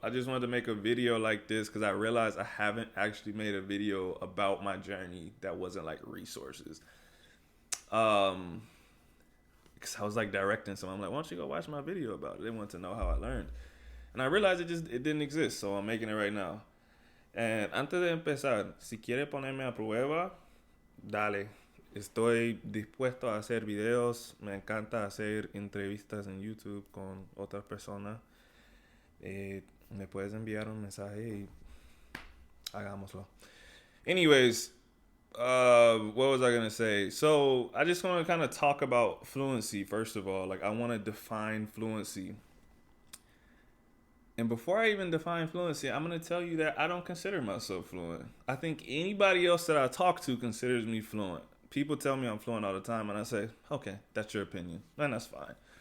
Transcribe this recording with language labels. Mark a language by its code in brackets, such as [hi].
[en] I just wanted to make a video like this because I realized I haven't actually made a video about my journey that wasn't like resources. Um, because I was like directing someone. I'm like, why don't you go watch my video about it? They want to know how I learned, and I realized it didn't exist, so I'm making it right now. [es] And antes de empezar, si quiere ponerme a prueba, dale. Estoy dispuesto a hacer videos. Me encanta hacer entrevistas en YouTube con otras personas. Me puedes enviar un mensaje y hagámoslo. [en] Anyways, what was I gonna say? So I just want to kind of talk about fluency first of all. Like I want to define fluency, and before I even define fluency, I'm gonna tell you that I don't consider myself fluent. I think anybody else that I talk to considers me fluent. People tell me I'm fluent all the time, and I say, okay, that's your opinion, and that's fine.